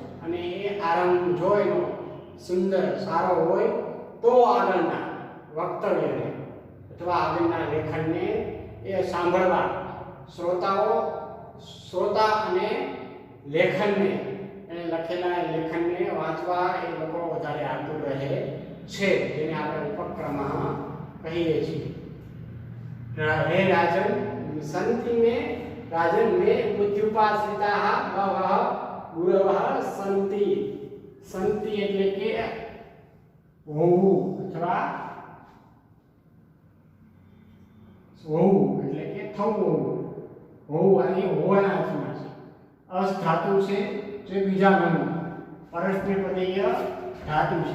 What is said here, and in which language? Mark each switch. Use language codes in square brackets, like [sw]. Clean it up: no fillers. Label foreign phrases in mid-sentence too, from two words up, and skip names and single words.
[gu] અને એ આરંભ જો એનો સુંદર સારો હોય તો આગળના વક્તવ્યને અથવા આગળના લેખનને એ સાંભળવા શ્રોતા અને લેખનને એને લખેલા લેખનને વાંચવા એ લોકો વધારે આતુર રહે છે. જેને આપણે ઉપક્રમ કહીએ છીએ. [sa] हे राजन संति में राजन में बुद्ध्युपाश्रिताः बहवः गुरवः सन्ति. [gu] संति એટલે કે હોવું અથવા હોવું એટલે કે થવું. હોવું અહીં હોવાના અર્થમાં છે. અસ ધાતુ છે જે બીજા ગણનું પરસ્પરપદીય ધાતુ છે.